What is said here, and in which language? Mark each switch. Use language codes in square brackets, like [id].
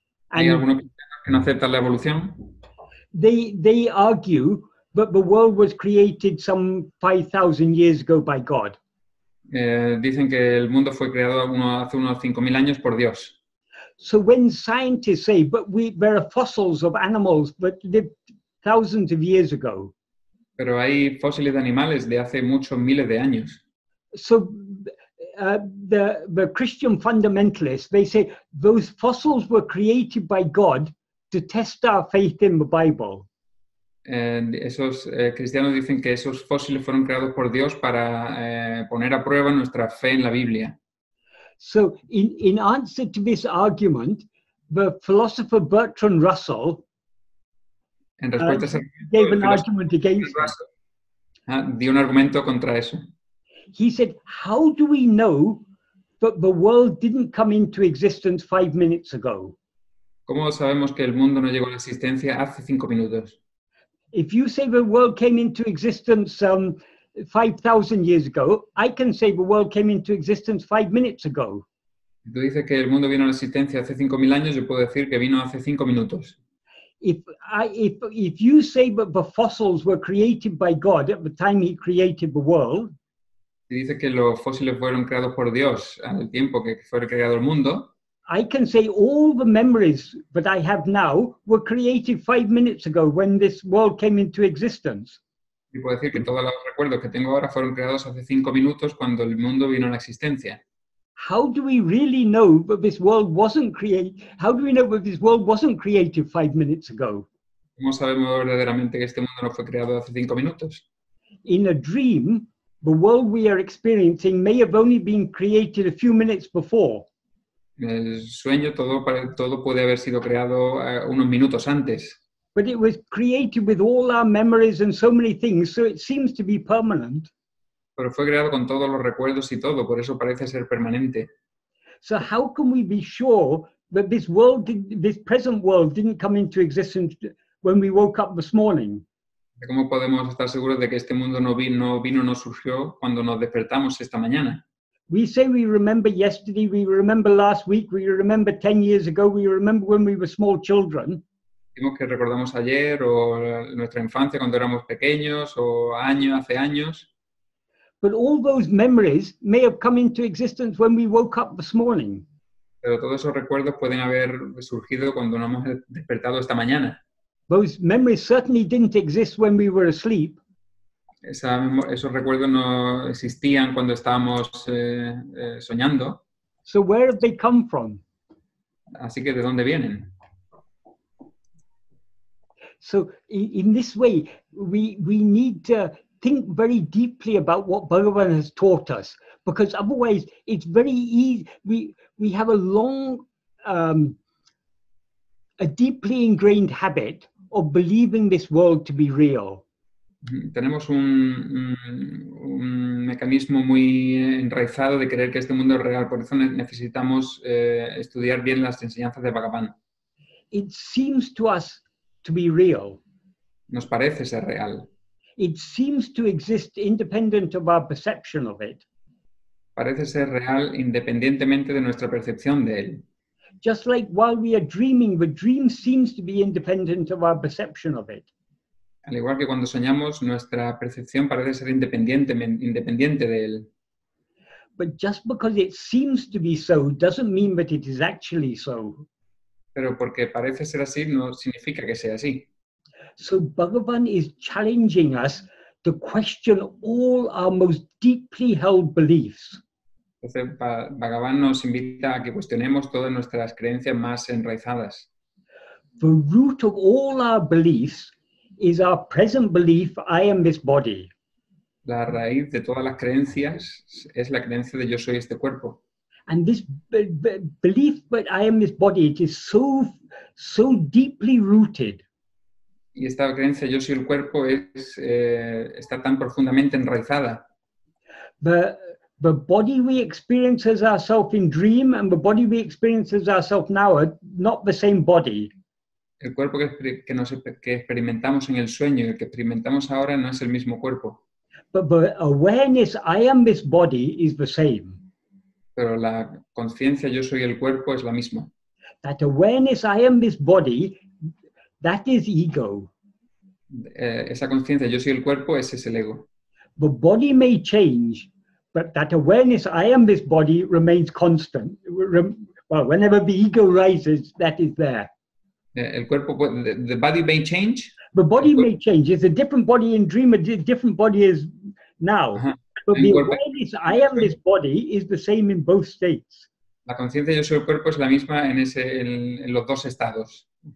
[es] ¿Hay algunos que no aceptan la evolución? [en] They argue that the world was created some 5,000 years ago by God. [es] Dicen que el mundo fue creado hace unos 5.000 años por Dios. [en] So when scientists say, but there are fossils of animals that lived thousands of years ago. [es] Pero hay fósiles de animales de hace muchos miles de años. [en] So the Christian fundamentalists, they say those fossils were created by God to test our faith in the Bible. [es] Esos cristianos dicen que esos fósiles fueron creados por Dios para poner a prueba nuestra fe en la Biblia. [en] So in answer to this argument, the philosopher Bertrand Russell [es] En respuesta [en] gave an argument against it. [es] Dio un argumento contra eso. [en] He said, how do we know that the world didn't come into existence 5 minutes ago? [es] ¿Cómo sabemos que el mundo no llegó a la existencia hace 5 minutos? [en] If you say the world came into existence 5,000 years ago, I can say the world came into existence 5 minutes ago. [es] Si tú dices que el mundo vino a la existencia hace 5.000 años, yo puedo decir que vino hace 5 minutos. [en] If you say that the fossils were created by God at the time He created the world, [es] Si dices que los fósiles fueron creados por Dios al tiempo que fue creado el mundo, [en] I can say all the memories that I have now were created 5 minutes ago when this world came into existence. [es] y puedo decir que todos los recuerdos que tengo ahora fueron creados hace 5 minutos cuando el mundo vino a la existencia. [en] How do we really know that this world wasn't created? How do we know that this world wasn't created 5 minutes ago? [es] ¿Cómo sabemos verdaderamente que este mundo no fue creado hace 5 minutos? [en] In a dream, the world we are experiencing may have only been created a few minutes before. [es] El sueño, todo puede haber sido creado unos minutos antes, [en] But it was created with all our memories and so many things, so it seems to be permanent. [es] pero fue creado con todos los recuerdos y todo, por eso parece ser permanente. [en] So how can we be sure that this world, this present world, didn't come into existence when we woke up this morning? [es] ¿Cómo podemos estar seguros de que este mundo no surgió cuando nos despertamos esta mañana? [en] We say we remember yesterday, we remember last week, we remember 10 years ago, we remember when we were small children. [es] Decimos que recordamos ayer o nuestra infancia cuando éramos pequeños o hace años. [en] But all those memories may have come into existence when we woke up this morning. [es] Pero todos esos recuerdos pueden haber surgido cuando nos hemos despertado esta mañana. [en] Those memories certainly didn't exist when we were asleep. [es] Esos recuerdos no existían cuando estábamos soñando. [en] So where have they come from? [es] Así que ¿de dónde vienen? [en] So in this way, we need to think very deeply about what Bhagavan has taught us, because otherwise it's very easy. We have a long, a deeply ingrained habit of believing this world to be real. [es] Tenemos un mecanismo muy enraizado de creer que este mundo es real, por eso necesitamos estudiar bien las enseñanzas de Bhagavan. [en] It seems to us to be real. [es] Nos parece ser real. [en] It seems to exist independent of our perception of it. [es] Parece ser real independientemente de nuestra percepción de él. [en] Just like while we are dreaming, the dream seems to be independent of our perception of it. [es] Al igual que cuando soñamos, nuestra percepción parece ser independiente de él. [en] But just because it seems to be so doesn't mean that it is actually so. [es] Pero porque parece ser así no significa que sea así. [en] So Bhagavan is challenging us to question all our most deeply held beliefs. [es] Entonces, Bhagavan nos invita a que cuestionemos todas nuestras creencias más enraizadas. [en] The root of all our beliefs is our present belief, I am this body. [es] La raíz de todas las creencias es la creencia de yo soy este cuerpo. [en] And this belief that I am this body, it is so deeply rooted. [es] Y esta creencia yo soy el cuerpo está tan profundamente enraizada. [en] The body we experience as ourself in dream and the body we experience as ourself now are not the same body. [es] El cuerpo que experimentamos en el sueño y el que experimentamos ahora no es el mismo cuerpo. [en] But the awareness, I am this body, is the same. [es] Pero la conciencia yo soy el cuerpo es la misma. [en] That awareness, I am this body, that is ego. [es] Esa conciencia yo soy el cuerpo, ese es el ego. [en] The body may change, but that awareness, I am this body, remains constant. Well, whenever the ego rises, that is there. [es] El cuerpo, [en] the body may change. The body may change. It's a different body in dream, a different body is now. Ajá. But the awareness, I am this body, is the same in both states. [es] La conciencia yo soy el cuerpo es la misma en los dos estados.